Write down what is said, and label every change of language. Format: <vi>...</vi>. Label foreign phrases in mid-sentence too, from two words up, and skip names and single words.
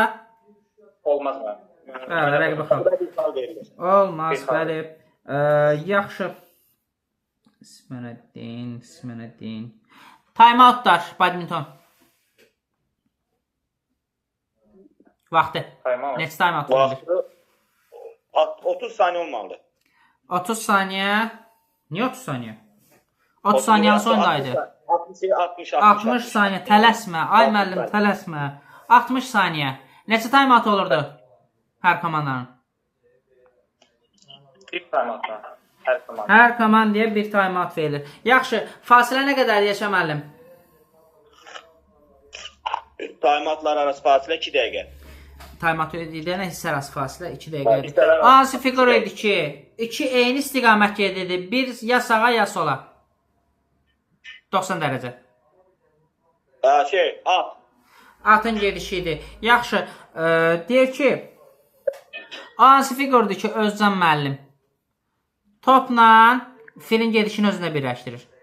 <az>Olmaz mı? Bəli, rəqibə xal. Olmaz, bəli. Yaxşı. İsmənə deyin.</az> <en>Time outlar,</en> <az>badminton. Vaxtı.</az> <en>Next time out.</en> <az>Vaxtı 30 saniyə olmalıdır. 30 saniyə. Niyə 30 saniyə? 30 saniyənin sonundaydı. 60 saniyə. Tələsmə. Ay müəllim, tələsmə. 60 saniyə. Neçə</az> <en>time out</en> <az>olurdu? Hər komandanın. Bir</az> <en>time out.</en> <az>Hər komanda. Hər komandaya bir</az> <en>time out</en> <az>verilir. Yaxşı. Fasilə nə qədərdir Yaşa müəllim?</az> <en>Time outlar</en> <az>arası fasilə 2 dəqiqə.</az> <en>Time out</en> <az>edilən hissə arası fasilə 2 dəqiqədir. Hansı fiqur idi ki, 2 eyni istiqamət gedirdi. Bir ya sağa ya sola. 90 dərəcə. At. Atın gedişi idi. Yaxşı. Deyir ki, hansı fiqurdur ki, Özcan müəllim topla filin gedişini özünə birləşdirir.</az>